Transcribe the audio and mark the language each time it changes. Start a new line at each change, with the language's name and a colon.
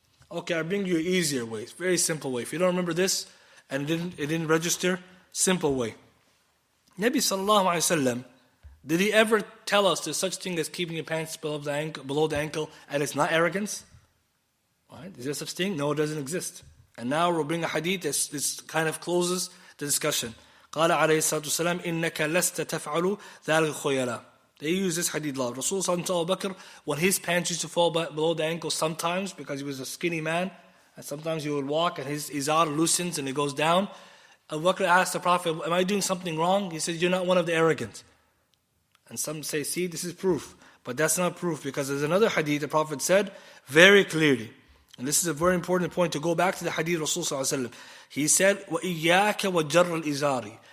English: Okay, I'll bring you an easier way. It's a very simple way. If you don't remember this and it didn't register, simple way. Nabi sallallahu alayhi wa sallam, did he ever tell us there's such thing as keeping your pants below the ankle and it's not arrogance? Right? Is there such thing? No, it doesn't exist. And now we'll bring a hadith that kind of closes the discussion.
Arabic: قال عليه الصلاة والسلام إنك لست تفعل ذلك خيلا.
English: They use this hadith a lot. Rasul sallallahu Abu Bakr, when his pants used to fall below the ankle sometimes because he was a skinny man, and sometimes he would walk and his izar loosens and it goes down. Abu Bakr asked the Prophet, am I doing something wrong? He said, you're not one of the arrogant. And some say, see, this is proof. But that's not proof because there's another hadith the Prophet said very clearly. And this is a very important point to go back to the hadith Rasul sallallahu alaihi wasallam. He said,
Arabic: وَإِيَّاكَ وَجَرَّ الْإِزَارِ.